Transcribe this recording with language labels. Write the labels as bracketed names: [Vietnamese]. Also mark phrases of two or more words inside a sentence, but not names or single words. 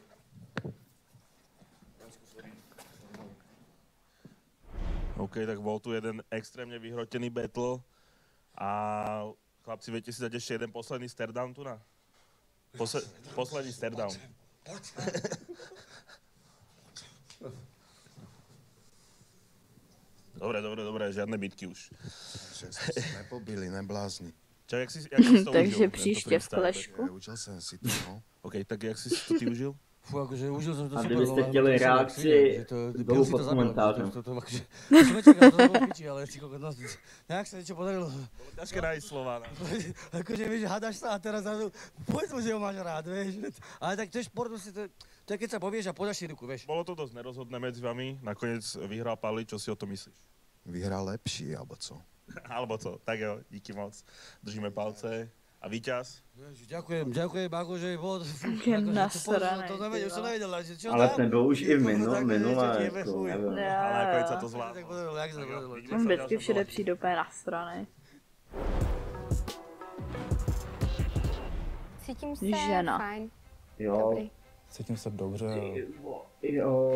[Slovak] OK, tak bol tu jeden extrémne vyhrotený battle a chlapci, viete si dať ešte jeden posledný staredown tu na? Posledný staredown. Dobre, žiadne bitky už. Že sme si nepobili, neblázni. Čak, jak si to užil? [Czech] Takže příště v klešku. Užil jsem si to, no. [Slovak] OK, tak jak si to ty užil? Fú, akože užil som to A super. [Czech] kdybyste chtěli reakci, dolů pod komentářem. [Slovak] To som nečakal, to bolo piči, ale si kokot, no, nejak sa niečo podarilo. Bolo ťažké nájsť slova, no. Akože, vieš, hádaš sa a teraz povedz mu, že ho máš rád, vieš. Ale tak to je šport, to je keď sa povieš a podáš si ruku, vieš. Bolo to dosť nerozhodné medzi vami, nakoniec vyhral Pali, čo si o to myslíš? Vyhral lepší, alebo co? [Czech] Alebo co, tak jo, díky moc. Držíme palce. [Slovak] A víťaz? Ďakujem, akože bol... [Czech] Nasranej, [Slovak] to nevedel, už som nevedel, čo [Czech] ale ten byl už i minulé, jako nevím. [Slovak] Ale nakonec sa to zvládlo. [Czech] On vždycky všude přijde úplně nasranej. Cítím se Žena. fajn. Jo. Dobrý. Cítím se dobře. Jo,